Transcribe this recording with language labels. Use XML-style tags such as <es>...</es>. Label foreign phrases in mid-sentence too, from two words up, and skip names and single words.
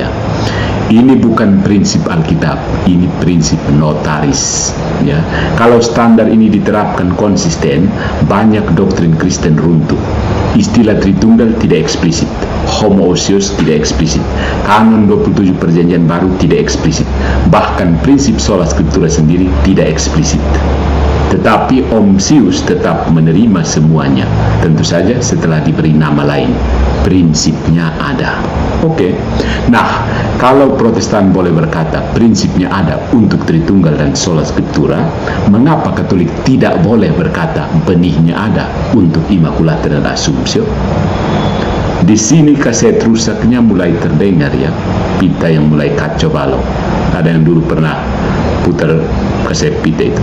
<id>Ini bukan prinsip Alkitab, ini prinsip notaris. Ya, kalau standar ini diterapkan konsisten, banyak doktrin Kristen runtuh. Istilah Tritunggal tidak eksplisit. homoousios tidak eksplisit, kanon 27 perjanjian baru tidak eksplisit, bahkan prinsip</id> <la>sola scriptura</la> <id>sendiri tidak eksplisit. Tetapi Om Sius tetap menerima semuanya, tentu saja setelah diberi nama lain. Prinsipnya ada. Oke. Nah, kalau Protestan boleh berkata prinsipnya ada untuk Tritunggal dan</id> <la>sola scriptura,</la> <id>mengapa Katolik tidak boleh berkata benihnya ada untuk Immaculata dan Assumptio? Di sini kaset rusaknya mulai terdengar ya, pita yang mulai kacau balau. Ada yang dulu pernah putar kaset pita itu.</id>